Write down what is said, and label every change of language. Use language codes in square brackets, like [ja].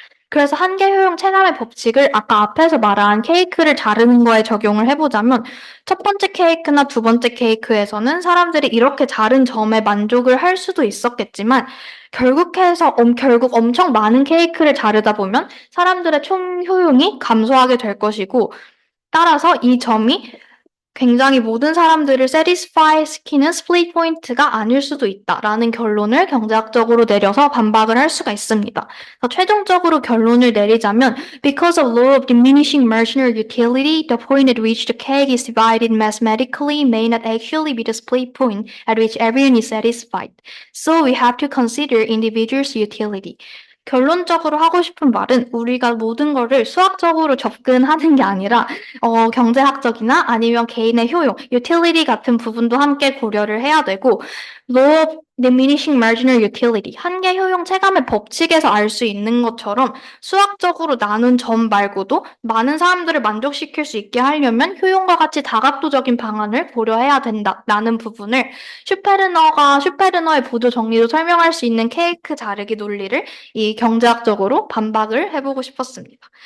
[ko] 그래서 한계 효용 체감의 법칙을 아까 앞에서 말한 케이크를 자르는 거에 적용을 해보자면 첫 번째 케이크나 두 번째 케이크에서는 사람들이 이렇게 자른 점에 만족을 할 수도 있었겠지만 결국 엄청 많은 케이크를 자르다 보면 사람들의 총 효용이 감소하게 될 것이고 따라서 이 점이 굉장히 모든 사람들을 satisfy 시키는 스플릿 포인트가 아닐 수도 있다라는 결론을 경제학적으로 내려서 반박을 할 수가 있습니다. 최종적으로 결론을 내리자면 [en] because of law of diminishing marginal utility, the point at which the cake is divided mathematically may not actually be the split point at which everyone is satisfied. So we have to consider individuals' utility. [ko] 결론적으로 하고 싶은 말은 우리가 모든 거를 수학적으로 접근하는 게 아니라 경제학적이나 아니면 개인의 효용, utility 같은 부분도 함께 고려를 해야 되고 law of diminishing marginal utility, 한계 효용 체감의 법칙에서 알 수 있는 것처럼 수학적으로 나눈 점 말고도 많은 사람들을 만족시킬 수 있게 하려면 효용과 같이 다각도적인 방안을 고려해야 된다라는 부분을 슈페르너의 보조 정리로 설명할 수 있는 케이크 자르기 논리를 이 경제학적으로 반박을 해보고 싶었습니다.